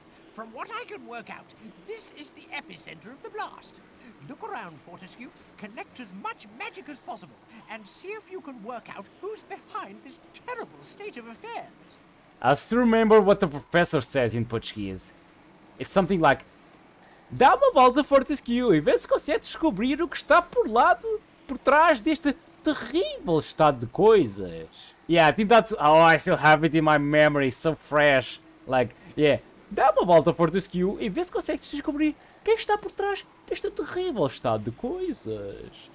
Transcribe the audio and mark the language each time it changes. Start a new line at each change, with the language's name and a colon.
English: From what I can work out, this is the epicenter of the blast. Look around, Fortescue, collect as much magic as possible, and see if you can work out who's behind this terrible state of affairs. I still remember what the professor says in Portuguese. It's something like,
Portuguese: dá uma volta, Fortescue, e vê se consegue descobrir o que está por trás deste terrível estado de coisas.
English: Yeah, I think that's... Oh, I still have it in my memory, so fresh. Like, yeah.
Portuguese: Dá uma volta, Fortescue, e vê se consegue descobrir quem está por trás deste terrível estado de coisas.